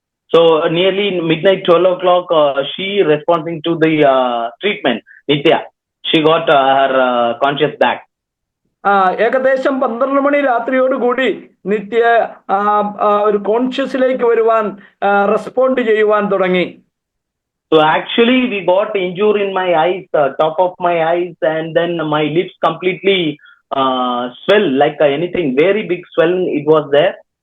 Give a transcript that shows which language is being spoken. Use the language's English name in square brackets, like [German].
[English] So nearly midnight 12 o'clock she responding to the treatment, Nitya, she got her conscious back. [Malayalam] ഏകദേശം 12 മണി രാത്രിയോടുകൂടി നിത്യ ഒരു കോൺഷ്യസിലേക്ക് വരുവാൻ respond ചെയ്യുവാൻ തുടങ്ങി. [English] So actually we got injury in my eyes, top of my eyes, and then my lips completely swell like anything, very big swell it was there.